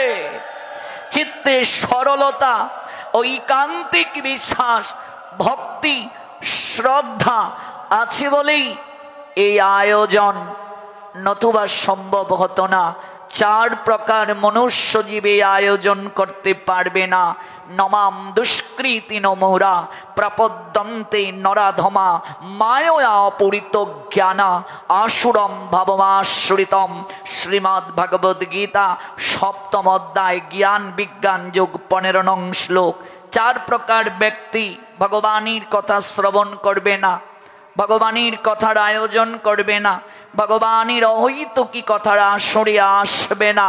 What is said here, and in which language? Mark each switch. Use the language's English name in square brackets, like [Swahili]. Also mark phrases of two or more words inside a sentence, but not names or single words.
[Bangla] চিত্তে সরলতা, ঐকান্তিক বিশ্বাস, ভক্তি, শ্রদ্ধা আছে বলেই এই আয়োজন নতুবা সম্ভব হতো না। 4 প্রকার মনুষ্য জীব এই আয়োজন করতে পারবে না। [Sanskrit] নমাম দুষ্কৃতি নমোরা প্রপদ্যন্তে নরাধমা মায়য়া পূরিত জ্ঞানা আসুরম ভাবমাশ্রিতম। [Bangla] শ্রীমদ্ ভগবদ গীতা 7ম অধ্যায় জ্ঞান বিজ্ঞান যোগ 15 নং শ্লোক। 4 প্রকার ব্যক্তি ভগবানের কথা শ্রবণ করবে না, ভগবানের কথার আয়োজন করবে না, ভগবানের অহৈতুকী কথার আসরে আসবে না।